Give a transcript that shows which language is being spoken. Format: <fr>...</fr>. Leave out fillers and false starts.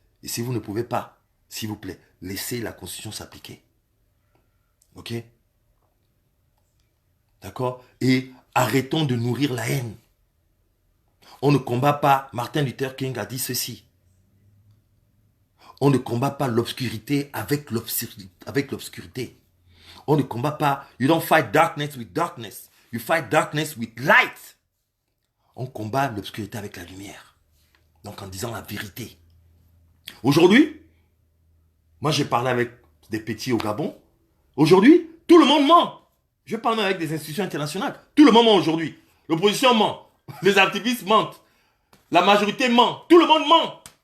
<fr>Et si vous ne pouvez pas, s'il vous plaît, laissez la Constitution s'appliquer. Ok? D'accord? Et arrêtons de nourrir la haine. On ne combat pas, Martin Luther King a dit ceci. On ne combat pas l'obscurité avec l'obscurité. On ne combat pas,</fr> <en>you don't fight darkness with darkness. You fight darkness with light.</en> <fr>On combat l'obscurité avec la lumière. Donc en disant la vérité. Aujourd'hui, moi j'ai parlé avec des petits au Gabon. Aujourd'hui, tout le monde ment. Je parle même avec des institutions internationales. Tout le monde ment aujourd'hui. L'opposition ment. Les activistes mentent. La majorité ment. Tout le monde ment.</fr>